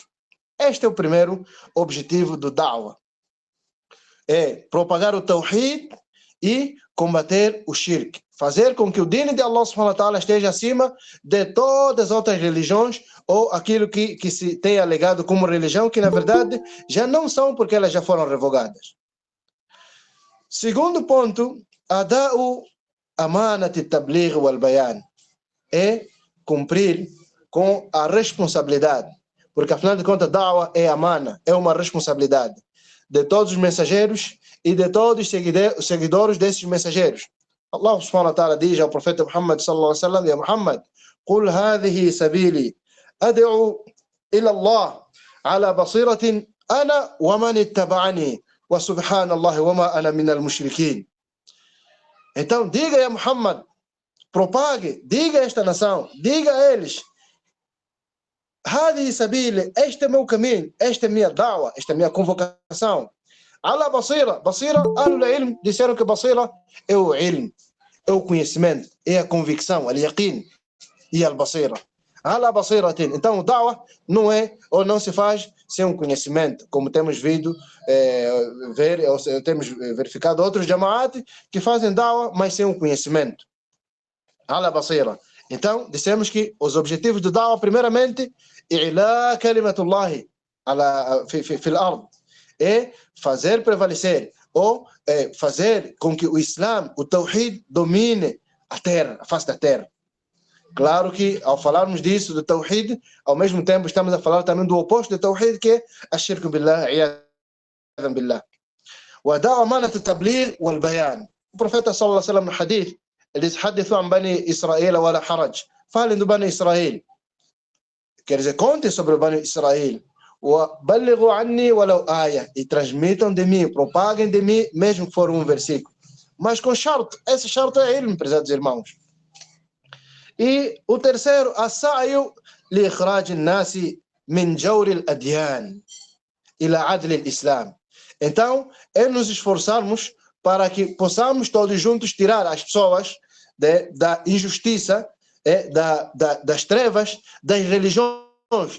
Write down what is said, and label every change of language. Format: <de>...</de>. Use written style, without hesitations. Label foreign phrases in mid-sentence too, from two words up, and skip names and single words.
<pt>Este é o primeiro objetivo do da'wa. É propagar o tawhid e combater o shirk. Fazer com que o deen de</pt> <ar>الله سبحانه وتعالى</ar> <pt>esteja acima de todas as outras religiões, ou aquilo que se tem alegado como religião, que na verdade já não são, porque elas já foram revogadas. Segundo ponto,</pt> <ar>أداء أمانة التبليغ والبيان.</ar> <pt>É cumprir com a responsabilidade. Porque, afinal de contas, da'wa é amana, é uma responsabilidade de todos os mensageiros e de todos os seguidores desses mensageiros.</pt> <ar>الله سبحانه وتعالى</ar> <pt>diz ao profeta Muhammad</pt> <ar>صلى الله عليه وسلم يا محمد, قل هذه سبيلي أدعو إلى الله على بصيرة أنا ومن اتبعني وسبحان الله وما أنا من المشركين.</ar> <pt>Então, diga,</pt> <ar>يا محمد,</ar> <pt>propague, diga a esta nação, diga a eles:</pt> <ar>هذه سبيلي,</ar> <pt>este é meu caminho, esta é minha da'wa, esta é minha convocação.</pt> <ar>على بصيرة أهل العلم</ar> <pt>disseram que basira é o ilm, é o conhecimento, é a convicção,</pt> <ar>al-yaqin e al-basira. على بصيرة.</ar> <pt>Então o da'wa não é, ou não se faz sem um conhecimento, como temos vindo ver, ou temos verificado outros jama'at que fazem da'wa, mas sem um conhecimento.</pt> <ar>على بصيرة.</ar> <pt>Então, dissemos que os objetivos do Da'wah, primeiramente,</pt> <ar>إعلاء كلمة الله على في الأرض.</ar> <pt>É fazer prevalecer, ou fazer com que o Islã, o Tawhid, domine a terra, a face da terra. Claro que, ao falarmos disso, do Tawhid, ao mesmo tempo estamos a falar também do oposto do Tawhid, que é</pt> <ar>الشرك بالله عياذا بالله. ودعوة أمانة التبليغ والبيان.</ar> <pt>O profeta</pt> <ar>صلى الله عليه وسلم</ar> <pt>no hadith, ele diz:</pt> <ar>حدثوا عن بني إسرائيل ولا حرج.</ar> <pt>Falem do Bani Israel. Quer dizer, contem sobre o Bani Israel.</pt> <ar>وبلغوا عني ولو آية.</ar> <pt>E transmitam de mim, propaguem de mim, mesmo que for um versículo. Mas com charto. Esse charto é ilm, prezados irmãos. E o terceiro,</pt> <ar>السعي لإخراج الناس من جور الأديان إلى عدل الإسلام.</ar> <pt>Então, é nos esforçarmos para que possamos todos juntos tirar as pessoas da injustiça, das trevas, das religiões.</pt>